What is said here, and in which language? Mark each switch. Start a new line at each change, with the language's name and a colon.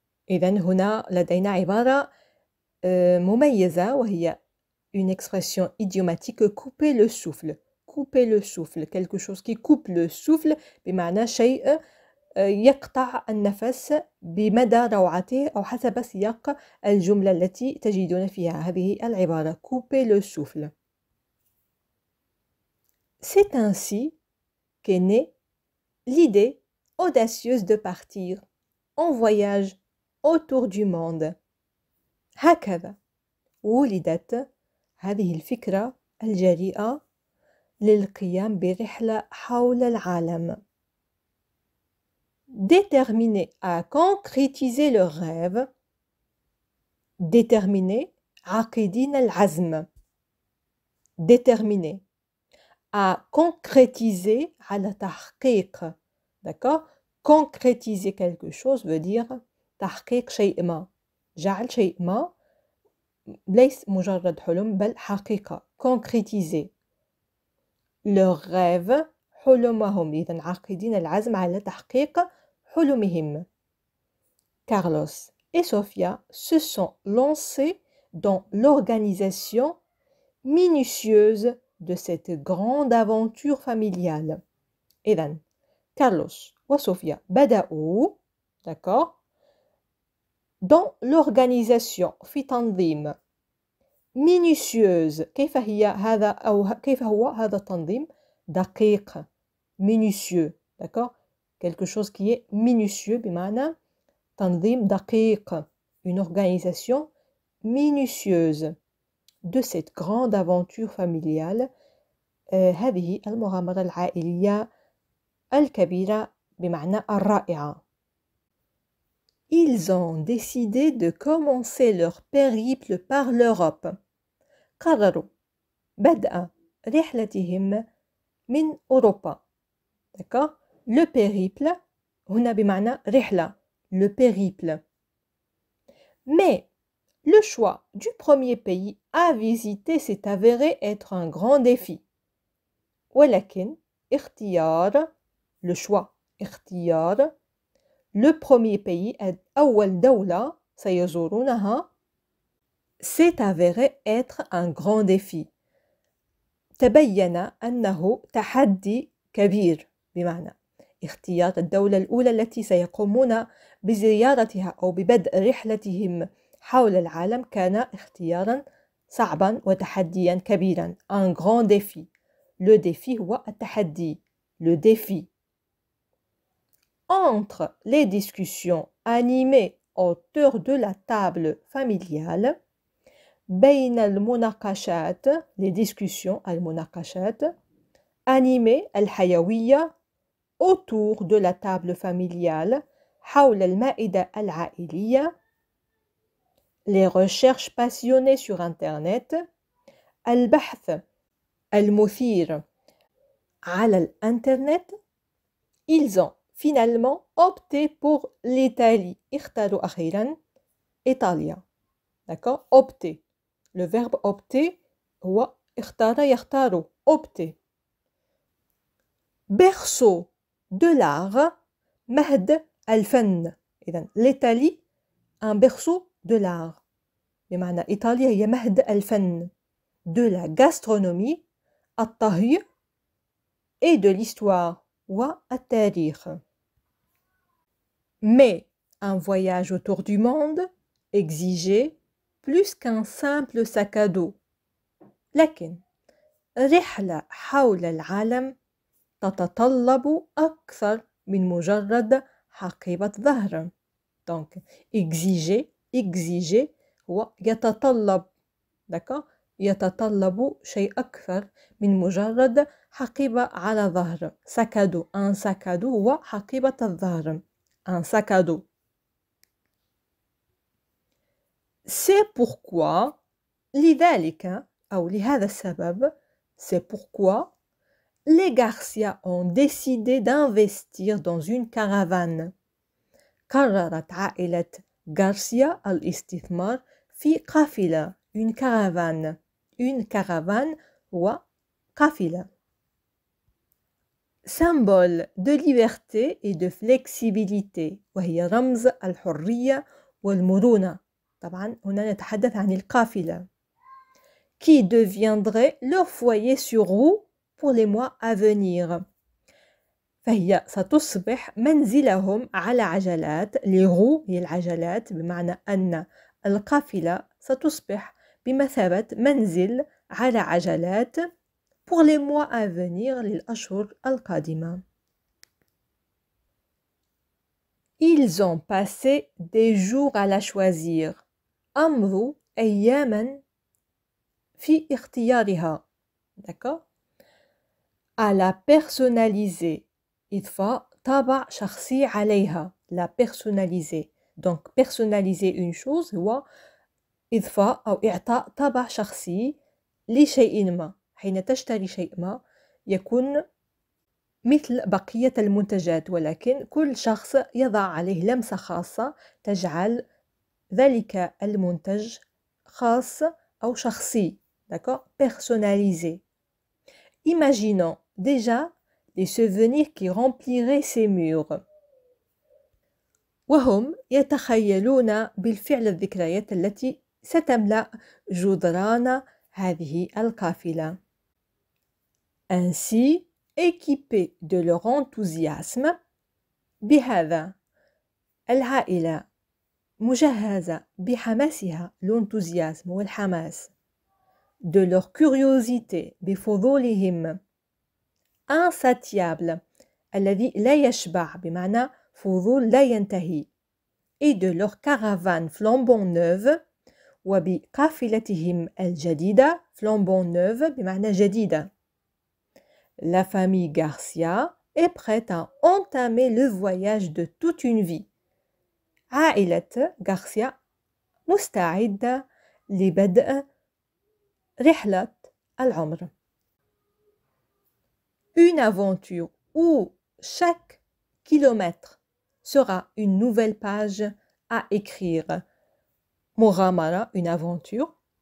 Arabic: إذن هنا لدينا عبارة مميزة وهي
French: une expression idiomatique couper le souffle. quelque chose qui coupe le souffle
Arabic: بمعنى شيء يقطع النفس بمدى روعته أو حسب سياق الجملة التي تجدون فيها هذه العبارة
French: couper le souffle. C'est ainsi qu'est née l'idée audacieuse de partir en voyage autour du monde.
Arabic: هكذا ولدت هذه الفكرة الجريئة للقيام برحلة حول العالم.
French: Déterminés à concrétiser leur rêve. Déterminés
Arabic: عاقدين العزم.
French: Déterminés à concrétiser
Arabic: على تحقيق.
French: D'accord? Concrétiser quelque chose veut dire
Arabic: تحقيق شيء ما. جعل شيء ما ليس مجرد حلم بل حقيقة.
French: Concrétiser. Leur rêve
Arabic: حلمهم. إذن عاقدين العزم على تحقيق حلمهم.
French: Carlos et Sofia se sont lancés dans l'organisation minutieuse de cette grande aventure familiale.
Arabic: إذن Carlos وصوفيا بدأوا
French: d'accord dans l'organisation
Arabic: في تنظيم minutieuse. كيف هو هذا التنظيم؟ دقيق
French: minutieux d'accord quelque chose qui est minutieux
Arabic: بمعنى تنظيم دقيق
French: une organisation minutieuse de cette grande aventure familiale
Arabic: هذه المغامرة العائلية الكبيرة بمعنى الرائعة.
French: Ils ont décidé de commencer leur périple par l'Europe.
Arabic: قرروا بدء رحلتهم من أوروبا.
French: D'accord? Le périple
Arabic: هنا بمعنى رحلة.
French: Le périple. Mais le choix du premier pays à visiter s'est avéré être un grand défi.
Arabic: ولكن اختيار
French: le choix
Arabic: اختيار
French: le premier pays
Arabic: أول دولة سيزورونها
French: s'est avéré être un grand défi.
Arabic: تبين أنه تحدي كبير بمعنى اختيار الدولة الأولى التي سيقومون بزيارتها أو ببدء رحلتهم حول العالم كان اختيارا صعبا وتحديا كبيرا.
French: Un grand défi. Le défi
Arabic: هو التحدي.
French: Le défi. Entre les discussions animées autour de la table familiale
Arabic: بين المناقشات
French: les discussions
Arabic: المناقشات
French: animées
Arabic: الحيوية
French: autour de la table familiale
Arabic: حول المائدة العائلية
French: les recherches passionnées sur internet
Arabic: البحث المثير على الانترنت
French: ils ont finalement opté pour l'Italie.
Arabic: اختاروا أخيرا إيطاليا.
French: D'accord? Opter. Le verbe opter
Arabic: هو اختار يختار.
French: Opter. Berceau de l'art
Arabic: مهد الفن.
French: إذن l'Italie un berceau de l'art.
Arabic: بمعنى إيطاليا هي مهد الفن.
French: De la gastronomie
Arabic: الطهي
French: et de l'histoire
Arabic: والتاريخ.
French: Mais un voyage autour du monde exigeait plus qu'un simple sac à dos.
Arabic: لكن رحلة حول العالم تتطلب أكثر من مجرد حقيبة ظهر.
French: Donc exiger
Arabic: هو يتطلب.
French: D'accord?
Arabic: يتطلب شيء أكثر من مجرد حقيبة على ظهر.
French: sac à dos. Un sac à dos
Arabic: هو حقيبة الظهر.
French: Un sac à dos. C'est pourquoi
Arabic: لذلك أو لهذا السبب
French: c'est pourquoi les Garcia ont décidé d'investir dans une caravane.
Arabic: قررت عائلة غارسيا الاستثمار في قافلة.
French: Une caravane. Une caravane
Arabic: هو قافلة.
French: Symbole de liberté et de flexibilité
Arabic: وهي رمز الحرية والمرونة. طبعا هنا نتحدث عن القافلة.
French: Qui deviendrait leur foyer sur roue pour les mois à venir.
Arabic: فهي ستصبح منزلهم على عجلات.
French: les roues
Arabic: هي العجلات، بمعنى أن القافلة ستصبح بمثابة منزل على عجلات
French: pour les mois à venir
Arabic: للأشهر القادمة.
French: Ils ont passé des jours à la choisir.
Arabic: أمضوا أياما في اختيارها. D'accord? À la personnaliser. إضفاء طابع شخصي عليها.
French: La personnaliser. Donc personnaliser une chose
Arabic: هو إضفاء أو إعطاء طابع شخصي لشيء ما. حين تشتري شيء ما يكون مثل بقية المنتجات، ولكن كل شخص يضع عليه لمسة خاصة تجعل ذلك المنتج خاص أو شخصي.
French: D'accord? Personnalisé. Imaginons déjà les souvenirs qui rempliraient ces murs.
Arabic: وهم يتخيلون بالفعل الذكريات التي ستملأ جدران هذه القافلة.
French: Ainsi, équipés de leur enthousiasme،
Arabic: بهذا العائلة مجهزة بحماسها،
French: l'enthousiasme
Arabic: والحماس،
French: de leur curiosité
Arabic: بفضولهم،
French: insatiable
Arabic: الذي لا يشبع بمعنى فضول لا ينتهي،
French: et de leur caravane flambant neuve
Arabic: وبقافلتهم الجديدة
French: flambant neuve
Arabic: بمعنى جديدة.
French: La famille Garcia est prête à entamer le voyage de toute une vie.
Arabic: عائلة غارسيا مستعدة لبدء رحلة العمر.
French: Une aventure où chaque kilomètre sera une nouvelle page à écrire.
Arabic: مغامرة
French: une aventure.